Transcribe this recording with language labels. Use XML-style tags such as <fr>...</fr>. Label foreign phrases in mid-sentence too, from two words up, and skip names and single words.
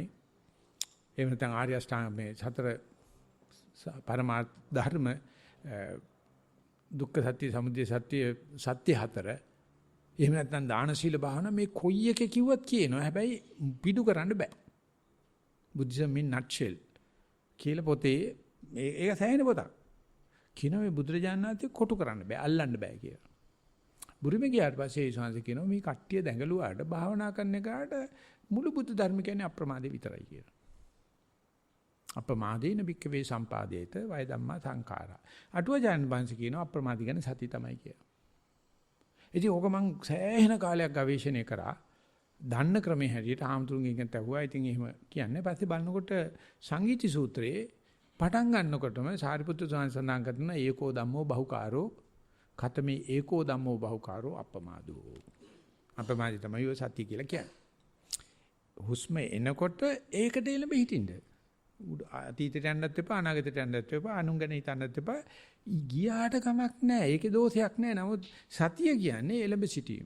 <si>එහෙම නැත්නම් ආර්ය අෂ්ටාංග මේ සතර පරමාර්ථ ධර්ම දුක්ඛ සත්‍ය, සමුදය සත්‍ය, සත්‍ය හතර. එහෙම නැත්නම් දාන සීල භාවනා මේ කොයි එක කිව්වත් කියනවා. හැබැයි පිටු කරන්න බෑ. බුද්ධිසම් in nutshell කියලා පොතේ ඒක සෑහෙන පොතක්. කියනවා මේ බුදුරජාණන් වහන්සේ කොටු කරන්න බෑ, අල්ලන්න බෑ කියලා. බුරුමේ ගියාට පස්සේ ඒ ශාන්ති කියනවා මේ කට්ටිය දැඟලුවාට භාවනා කරන එකට මුළු බුද්ධ ධර්ම කියන්නේ අප්‍රමාදේ විතරයි කියලා.</si> <pi>අප්‍රමාදේන භික්ඛවේ සම්පාදේත වය ධම්මා සංඛාරා.</pi> <si>අටුවජානන් වහන්සේ කියනවා අප්‍රමාදී කියන්නේ සති තමයි කියලා. ඉතින් ඕක මං සෑහෙන කාලයක් ගවේෂණය කරා. දන්න ක්‍රමයේ හැටියට ආම්තුරුන්ගෙන් ඇහුවා. ඉතින් එහෙම කියන්නේ පස්සේ බලනකොට සංගීති සූත්‍රයේ පටන් ගන්නකොටම සාරිපුත්‍ර ස්වාමීන් සඳහන් කරන</si> <pi>ඒකෝ ධම්මෝ බහුකාරෝ ඛතමේ ඒකෝ ධම්මෝ බහුකාරෝ අප්‍රමාදෝ.</pi> <si>අප්‍රමාදී තමයි ඔය සතිය කියලා කියන්නේ. හුස්ම එනකොට ඒකට එළඹ හිටින්න. අතීතයට යන්නත් එපා, අනාගතයට යන්නත් එපා, අනුන් ගැන හිතන්නත් එපා. ගියාට කමක් නැහැ. ඒකේ දෝෂයක් නැහැ. නමුත් සතිය කියන්නේ එළඹ සිටීම.</si>